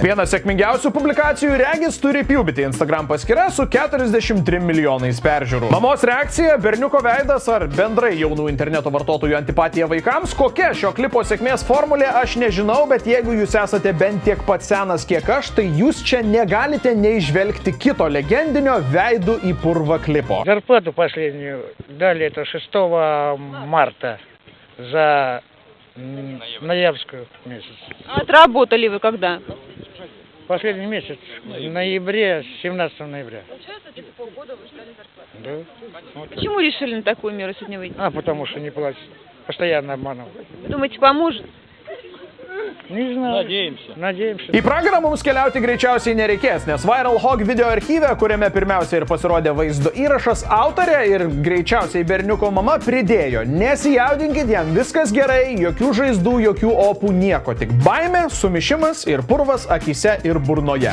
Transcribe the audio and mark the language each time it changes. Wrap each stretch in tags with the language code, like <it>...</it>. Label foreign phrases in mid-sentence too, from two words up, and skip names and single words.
<lt>Vienas sėkmingiausių publikacijų regis turi Puberty Instagram paskyra su 43 milijonais peržiūrų. Mamos reakcija, berniuko veidas ar bendrai jaunų interneto vartotojų antipatija vaikams, kokia šio klipo sėkmės formulė, aš nežinau, bet jeigu jūs esate bent tiek pat senas kiek aš, tai jūs čia negalite neižvelgti kito legendinio veidų į purvą klipo.</lt> <ru>Зарплату последнюю дали это 6 марта за ноябрьскую месяц. Отработали вы когда? Последний месяц, в ноябре, 17 ноября. Получается, типа полгода вы ждали зарплату. Да. Вот. Почему решили на такую меру сегодня выйти? Потому что не платят. Постоянно обманывают. Вы думаете, поможет? Не знаю. Надеемся.</ru> <lt>Į pragarą mums keliauti greičiausiai nereikės, nes Viral Hog video archyve, kuriame pirmiausia ir pasirodė vaizdo įrašas, autorė ir greičiausiai berniuko mama pridėjo: nesijaudinkit, jam viskas gerai, jokių žaizdų, jokių opų, nieko, tik baimė, sumišimas ir purvas akyse ir burnoje.</lt>